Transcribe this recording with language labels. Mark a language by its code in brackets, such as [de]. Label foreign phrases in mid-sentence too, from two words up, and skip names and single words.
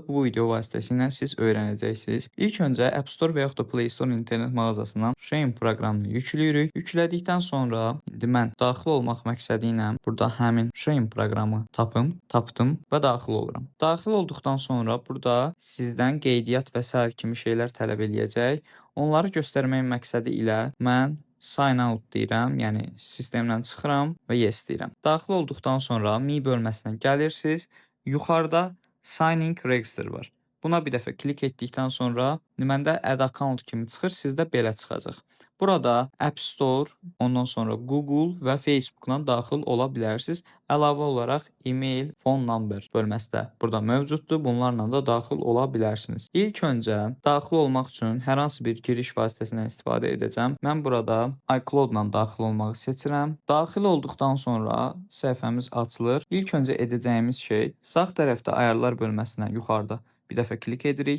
[az] Bu video vasitəsilə siz öyrənəcəksiniz. İlk öncə App Store və yaxud da Play Store internet mağazasından Shein proqramını yükləyirik. Yüklədikdən sonra indi mən daxil olmaq məqsədi ilə burada həmin Shein proqramı tapdım və daxil oluram. Daxil olduqdan sonra burada sizdən qeydiyyat və sair kimi şeylər tələb eləyəcək. Onları göstərmək məqsədi ilə mən [en] sign out [az] deyirəm, yəni sistemdən çıxıram və yes deyirəm. Daxil olduqdan sonra me bölməsinə gəlirsiniz. Yuxarıda [en] sign in register [az] var. Buna bir dəfə klik etdikdən sonra məndə [en] add account [az] kimi çıxır, sizdə belə çıxacaq. Burada App Store, ondan sonra Google və Facebook-dan daxil ola bilərsiniz. Əlavə olaraq e-mail, [en] phone number [az] bölməsi də burada mövcuddur. Bunlarla da daxil ola bilərsiniz. İlk öncə daxil olmaq üçün hər hansı bir giriş vasitəsindən istifadə edəcəm. Mən burada iCloud-la daxil olmağı seçirəm. Daxil olduqdan sonra səhifəmiz açılır. İlk öncə edəcəyimiz şey sağ tərəfdə ayarlar bölməsinə yuxarıda bir dəfə klik edirik.